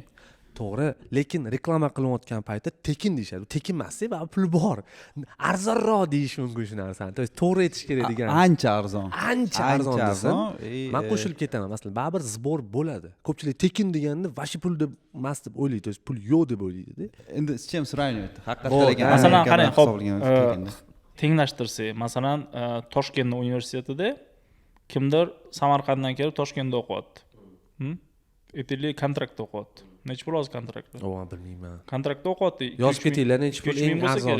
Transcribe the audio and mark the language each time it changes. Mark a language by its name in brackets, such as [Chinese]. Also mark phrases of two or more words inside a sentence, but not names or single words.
[Uzbek] To'g'ri, lekin reklama qilinayotgan paytda tekin deyishadi. Tekin emas-ku, pul bor. Arzonroq deyish mumkin shu narsani. [Russian] То есть [Uzbek] to'g'ri aytish kerak degan. Ancha arzon. Ancha arzon desam, men qo'shilib ketaman. Masalan, baribir zbor bo'ladi. Ko'pchilik tekin deganda vashi pul deb emas deb o'ylaydi, [Russian] то есть [Uzbek] pul yo'q deb o'ylaydi. Endi [Russian] с чем сравнивать? [Uzbek] Haqiqatan masalan, qarang, xo'p, tenglashtirsak, masalan, Toshkent universitetida kimdir Samarqanddan kelib Toshkentda o'qiyapti. Aytaylik, kontraktda o'qiyapti. Necha pul hozir kontraktda? Bilmayman. Kontraktda o'qiyapti. Yozib ketinglar, necha pul eng arzoni?